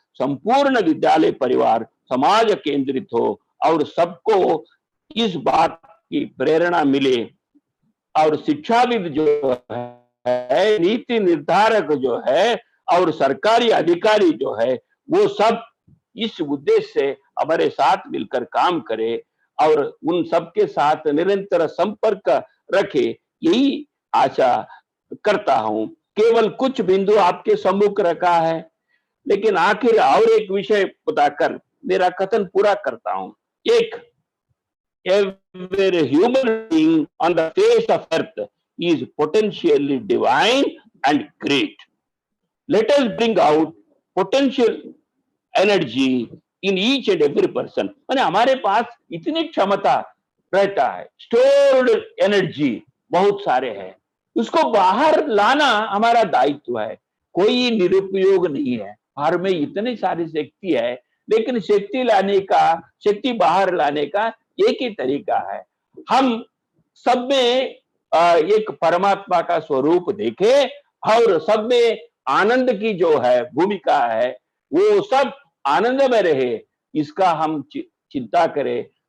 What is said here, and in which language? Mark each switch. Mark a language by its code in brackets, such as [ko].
[hi] संपूर्ण विद्यालय परिवार समाज केंद्रित हो और सबको इस बात की प्रेरणा मिले और शिक्षाविद जो है, नीति निर्धारक जो है और सरकारी अधिकारी जो है वो सब इस उद्देश्य से हमारे साथ मिलकर काम करे और उन सबके साथ निरंतर संपर्क रखे, यही आशा करता हूं। केवल कुछ बिंदु आपके सम्मुख रखा है, लेकिन आखिर और एक विषय बताकर मेरा कथन पूरा करता हूं। [en] एक, every human being on the face of earth is potentially divine and great. Let us bring out potential energy in each and every person. [hi] माने हमारे पास इतनी क्षमता रहता है, स्टोर्ड एनर्जी बहुत सारे है, उसको बाहर लाना हमारा दायित्व है। कोई निरुपयोग नहीं है, बाहर में इतनी सारी शक्ति है, लेकिन शक्ति लाने का, शक्ति बाहर लाने का एक ही तरीका है, हम सब में एक परमात्मा का स्वरूप देखें और सब में आनंद की जो है भूमिका है वो सब आनंद में रहे, इसका हम चिंता करें।